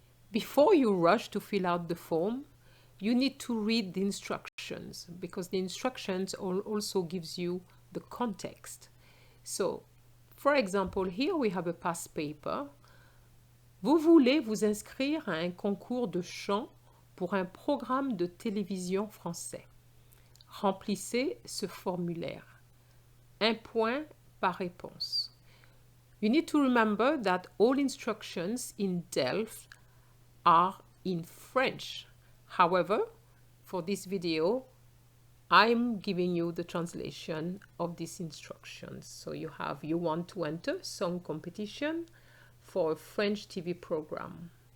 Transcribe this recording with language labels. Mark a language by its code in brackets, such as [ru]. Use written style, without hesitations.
[en] Before you rush to fill out the form, you need to read the instructions because the instructions also gives you the context. So, for example, here we have a past paper. [fr] Vous voulez vous inscrire à un concours de chant pour un programme de télévision français. Remplissez ce formulaire. 1 point par réponse. [en] You need to remember that all instructions in DELF are in French. However, for this video, I'm giving you the translation of these instructions. So you want to enter song competition for a French TV program.